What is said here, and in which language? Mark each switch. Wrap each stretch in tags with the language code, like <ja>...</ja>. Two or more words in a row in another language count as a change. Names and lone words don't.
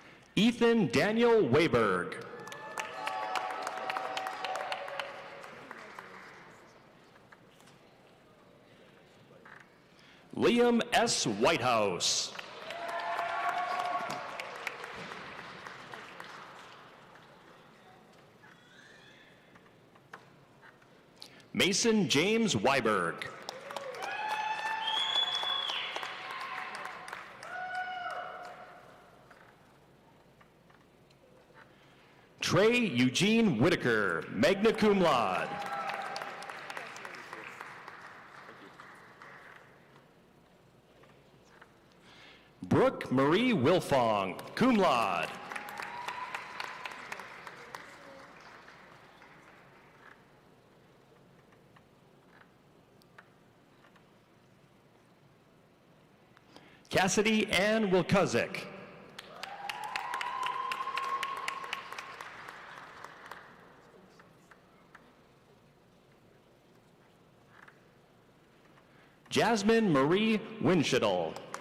<en>Ethan Daniel Wayberg. Liam S. Whitehouse. Mason James Weiberg. Trey Eugene Whitaker,</en> <la>magna cum laude.</la> <en>Brooke Marie Wilfong,</en> <la>cum laude.</la> <en>Cassidy Ann Wilkuzik. Jasmine Marie Winshittle.</en>